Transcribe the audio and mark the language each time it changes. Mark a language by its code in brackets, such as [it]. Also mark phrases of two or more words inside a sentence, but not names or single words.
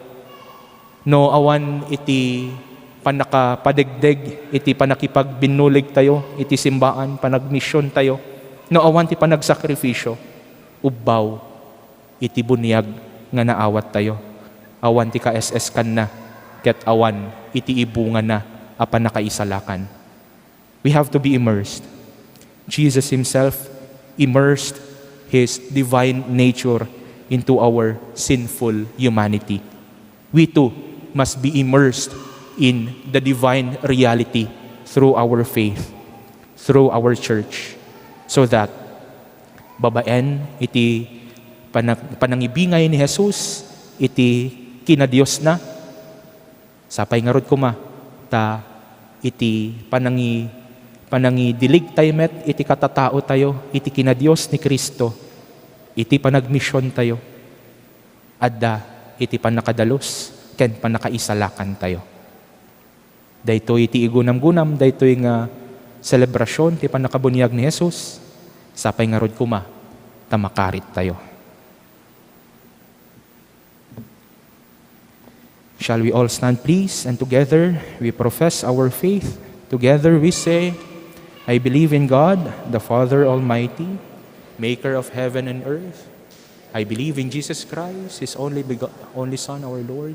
[ilo] no awan iti panakapadegdeg, iti panakipagbinulig tayo, iti simbaan, panagmisyon tayo, no awan ti panagsakripisyo, ubbaw, iti bunyag nga naawat tayo, awan ti ka-SS kan na, ket awan iti ibunga na, apan nakaisalakan. [en] We have to be immersed. Jesus Himself immersed His divine nature into our sinful humanity. We too must be immersed in the divine reality through our faith, through our church, so that [ilo] babaen iti panangibingay ni Jesus, iti kinadiyos na, sapay nga rod kuma, ta iti panangidilig tayo met, iti katatao tayo, iti kinadiyos ni Kristo, iti panagmisyon tayo, adda iti panakadalos, ken panakaisalakan tayo. Daytoy iti igunam-gunam, daytoy nga selebrasyon, ti panakabunyag ni Jesus, sapay nga rod kuma, tamakarit tayo. [en] Shall we all stand please, and together we profess our faith. Together we say, I believe in God, the Father Almighty, maker of heaven and earth. I believe in Jesus Christ, His only Son, our Lord.